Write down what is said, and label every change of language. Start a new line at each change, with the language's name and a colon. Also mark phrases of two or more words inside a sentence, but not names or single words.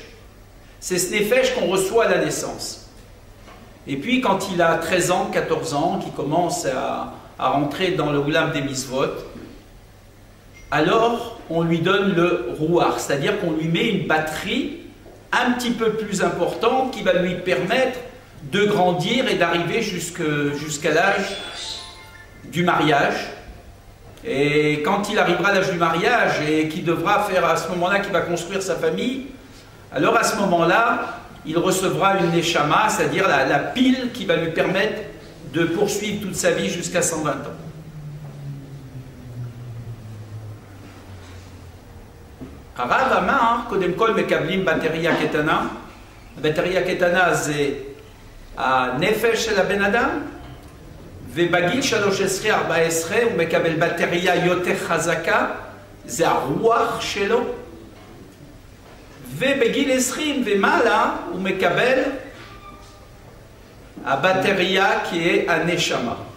French: C'est ce nefesh qu'on reçoit à la naissance. Et puis quand il a 13 ans, 14 ans, qu'il commence à rentrer dans le oulam des mitzvot, alors on lui donne le rouar, c'est-à-dire qu'on lui met une batterie un petit peu plus importante qui va lui permettre de grandir et d'arriver jusqu'à l'âge du mariage. Et quand il arrivera à l'âge du mariage et qu'il devra faire à ce moment-là, qu'il va construire sa famille, alors à ce moment-là, il recevra une neshama, c'est-à-dire la pile qui va lui permettre de poursuivre toute sa vie jusqu'à 120 ans.
Hebrew: הרב אמר, קודם כל מקבלים בטריה קטנה. הבטריה קטנה זה הנפש של הבן אדם, ובגיל 13-14 הוא מקבל בטריה יותר חזקה, זה הרוח שלו, ובגיל 20 ומעלה הוא מקבל הבטריה כהנשמה.